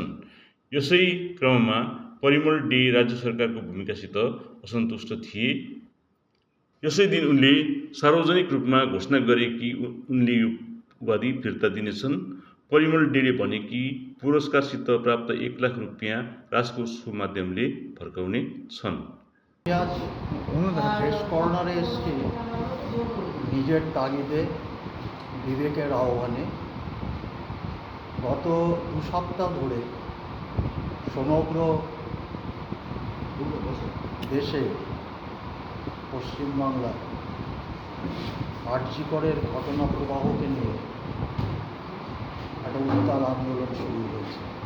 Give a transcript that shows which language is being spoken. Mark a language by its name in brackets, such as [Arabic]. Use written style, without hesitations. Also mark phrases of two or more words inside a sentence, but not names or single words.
[Nepali] यसै क्रममा परिमल डे राज्य सरकारको भूमिकासित असन्तुष्ट थिए। यसै दिन उनले सार्वजनिक रूपमा घोषणा गरे कि उनले यो उपाधि फिर्ता दिनेछन्। परिमल डेले भने कि पुरस्कारसित प्राप्त 1 लाख रुपियाँ राजकोषको माध्यमले फर्काउने छन्। [Bangla] প্রেস কর্নারে এসেছি নিজের তাগিদে, বিবেকের আহ্বানে। গত 2 সপ্তাহ ধরে সমগ্র দেশে, পশ্চিমবাংলায় আরজিকরের ঘটনা প্রবাহকে নিয়ে একটা উত্তাল আন্দোলন শুরু হয়েছে।